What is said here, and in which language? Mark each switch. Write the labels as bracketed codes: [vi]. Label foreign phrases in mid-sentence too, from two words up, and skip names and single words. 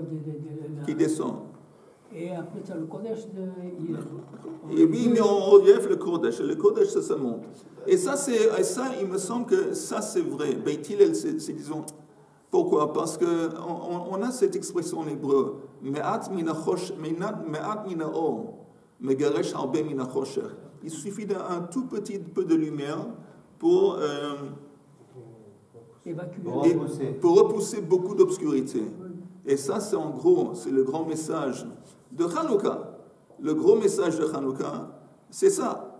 [fr] qui descend. Et après, tu as le Kodesh de Hillel. Et puis, il met en relief le Kodesh. Le Kodesh, ça monte. Et ça, il me semble que ça, c'est vrai. Beit Hillel, c'est disons... Pourquoi? Parce qu'on a cette expression en hébreu, [he] מעט מן האור מגרש הרבה מן החושך. [fr] Il suffit d'un tout petit peu de lumière pour repousser beaucoup d'obscurité. Et ça, c'est en gros, c'est le grand message de Hanouka. Le gros message de Hanouka, c'est ça.